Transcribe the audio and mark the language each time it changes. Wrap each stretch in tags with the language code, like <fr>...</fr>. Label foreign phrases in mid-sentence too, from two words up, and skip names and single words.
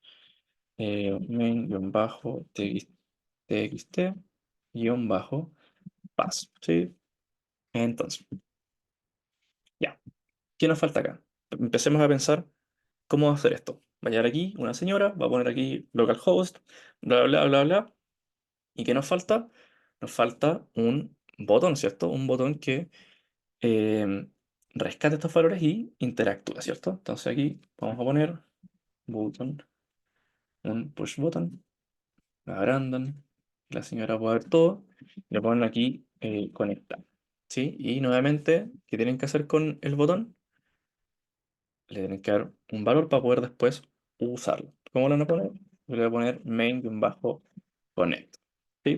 <es>Main-txt-pass, ¿sí? Entonces, ya. ¿Qué nos falta acá? Empecemos a pensar cómo hacer esto. Va a llegar aquí una señora, va a poner aquí localhost, bla, bla, bla, bla. ¿Y qué nos falta? Nos falta un botón, ¿cierto? Un botón que eh, rescate estos valores y interactúa, ¿cierto? Entonces aquí vamos a poner button, un</es> <en>push button.</en> <es>la agrandan, la señora puede ver todo, le ponen aquí conectar, ¿sí? Y nuevamente, ¿qué tienen que hacer con el botón? Le tienen que dar un valor para poder después usarlo. ¿Cómo lo van a poner? Le voy a poner main-connect, ¿sí?</es>